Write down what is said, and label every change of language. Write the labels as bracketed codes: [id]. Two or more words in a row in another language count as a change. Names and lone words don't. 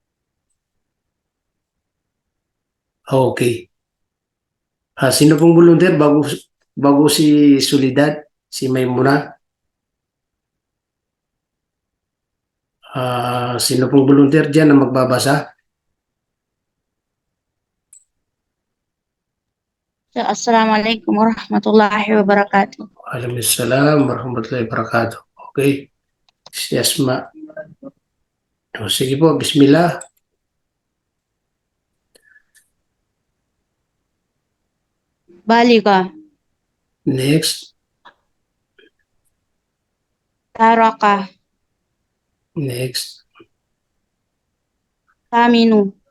[tl] Okay. Sino pong volunteer bago si Solidad, si Maymuna? Sino pong volunteer dyan na magbabasa? [ar] السلام عليكم ورحمة الله وبركاته. وعليكم السلام ورحمة الله وبركاته. [tl] Okay. Si Asma. Sige po, bismillah. Balika, Next. Taraka, Next. Taminu,